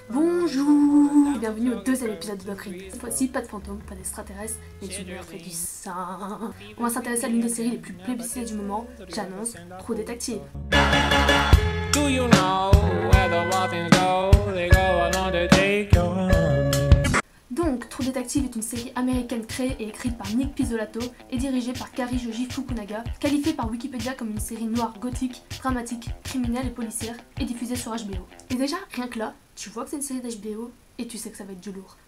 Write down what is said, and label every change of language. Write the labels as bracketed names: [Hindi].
[French] Bonjour et bienvenue au deuxième épisode de Doctrine. Cette fois-ci, pas de fantômes, pas d'extraterrestres, mais du meurtre et du sang. On va s'intéresser à l'une des séries les plus plébiscitées du moment, j'annonce True Detective. [English] Do you know where the Martins go? They go along to take your honey. [French] Donc, True Detective est une série américaine créée et écrite par Nick Pizzolatto et dirigée par Kari Joji Fukunaga, qualifiée par Wikipédia comme une série noire gothique, dramatique, criminelle et policière, et diffusée sur HBO. Et déjà, rien que là, tu vois que c'est une série d'HBO et tu sais que ça va être du lourd.